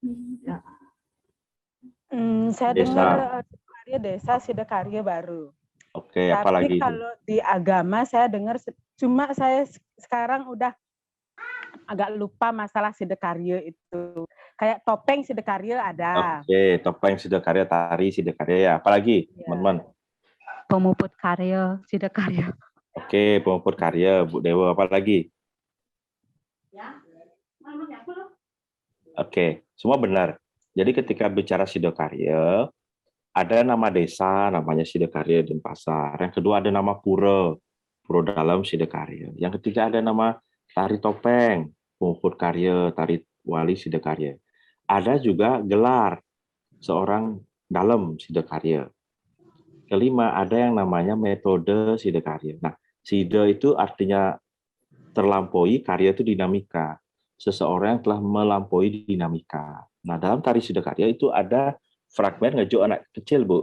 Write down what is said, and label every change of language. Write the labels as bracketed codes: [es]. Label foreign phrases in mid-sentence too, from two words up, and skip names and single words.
[id] Saya dengar desa Sidokarya baru. Oke, apalagi? Tapi kalau di agama saya dengar, cuma saya sekarang udah agak lupa masalah Sidokarya itu. Kayak topeng Sidokarya ada. Oke, topeng Sidokarya, tari Sidokarya ya. Apalagi, teman-teman? Pemuput karya Sidokarya. Oke, pemuput karya, Bu Dewa, apa lagi? Oke, semua benar. Jadi ketika bicara Sidokarya, ada nama desa, namanya Sidokarya Denpasar. Yang kedua ada nama pura dalam Sidokarya. Yang ketiga ada nama tari topeng, pemuput karya, tari wali Sidokarya. Ada juga gelar seorang dalam Sidokarya. Kelima, ada yang namanya metode Sidokarya. Nah, Sido itu artinya terlampaui, karya itu dinamika. Seseorang yang telah melampaui dinamika. Nah, dalam tari Sidokarya itu ada fragmen ngejuk anak kecil, Bu.